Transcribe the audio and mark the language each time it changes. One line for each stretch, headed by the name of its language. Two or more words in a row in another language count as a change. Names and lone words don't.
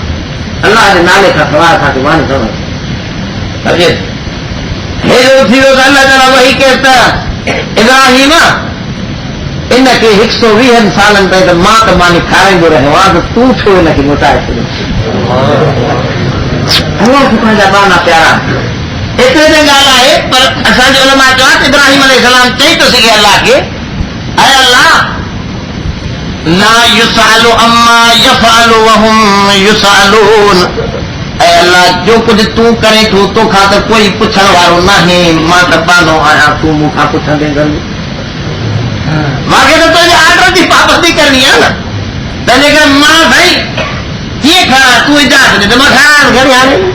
Sindhi: अलाह जे नाले खां सवाइ असांखे मानी न वठे। अॼु हेॾो थी वियो त अलाह ताला वही के त इब्राहिम इनखे 120 सालनि ताईं त मां त मानी खाराईंदो रहियो आहियां, त तूं छो हिनखे मोटाए छॾियो? पंहिंजा बाना प्यारा एतिरे ते ॻाल्हि आहे। पर असांजे उलमा चयो त इब्राहिम अलैहिस्सलाम चई थो सघे अलाह खे, अरे अलाह
Arabic: لا يسأل عما يفعل وهم يسألون,
Sindhi: ऐं अलाह जो कुझु तूं करे थो तोखां त कोई पुछण वारो नाहे, मां त पानो आहियां, तूं मूंखां पुछंदे गल। मूंखे त तुंहिंजे आर्डर जी पाबंदी करणी आहे न, तंहिंजे करे मां साईं कीअं खणा, तूं इजाज़त ॾे त मां खणा घणी हाणे।